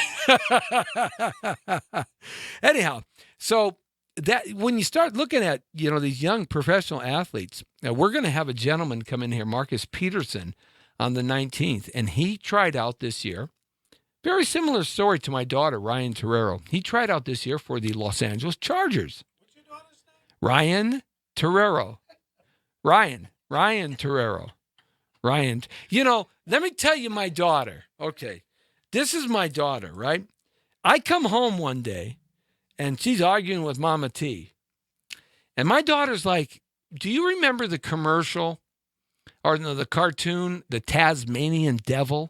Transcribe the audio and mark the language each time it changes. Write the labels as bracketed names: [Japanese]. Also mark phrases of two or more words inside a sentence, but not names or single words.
[English] Anyhow, so that when you start looking at, these young professional athletes, now we're going to have a gentleman come in here, Marcus Peterson, on the 19th, and he tried out this year. Very similar story to my daughter, Ryann Torrero. He tried out this year for the Los Angeles Chargers. What's your daughter's name? Ryann Torrero. Ryann Torrero. Ryann. Let me tell you my daughter. Okay. This is my daughter, right? I come home one day, and she's arguing with Mama T. And my daughter's like, do you remember the commercial or the cartoon, The Tasmanian Devil?